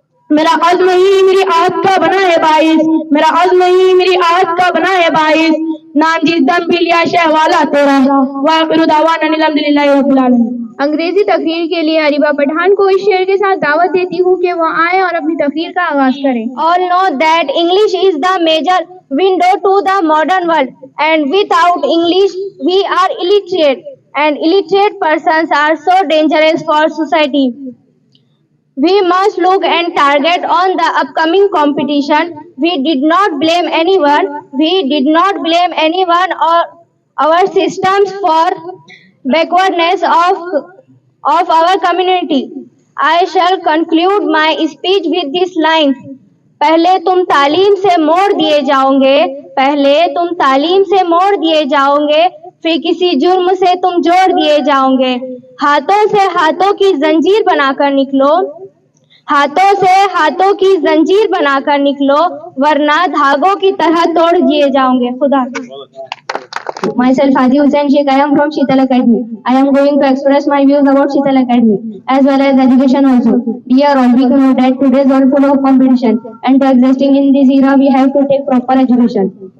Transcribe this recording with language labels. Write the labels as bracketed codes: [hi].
[ur] میرا عزم ہی میری عادت کا بنا ہے باعث, میرا عزم ہی میری عادت کا بنا ہے باعث, نام جس دم بھی لیا شہ والا تیرا. وآخر دعوانا الحمدللہ رب العالمین. انگریزی تقریر کے لیے اریبہ پٹھان کو اس شعر کے ساتھ دعوت دیتی ہوں کہ وہ آئیں اور اپنی تقریر کا آغاز کریں. [en] All know that English is the major window to the modern world, and without English we are illiterate, and illiterate persons are so dangerous for society. We must look and target on the upcoming competition. We did not blame anyone. We did not blame anyone or our systems for backwardness of our community. I shall conclude my speech with this line. [ur] پہلے تم تعلیم سے موڑ دیے جاؤ گے, پہلے تم تعلیم سے موڑ دیے جاؤ گے, پھر کسی جرم سے تم جوڑ دیے جاؤ گے. ہاتھوں سے ہاتھوں کی زنجیر بنا کر نکلو, ہاتھوں سے ہاتھوں کی زنجیر بنا کر نکلو, ورنہ دھاگوں کی طرح توڑ دیے جاؤ گے. خدا. [en] Myself Haji Hussain Sheikh, I am from Sheetal Academy. I am going to express my views about Sheetal Academy as well as education also. Dear all, we know that today's world full of competition, and to existing in this era we have to take proper education.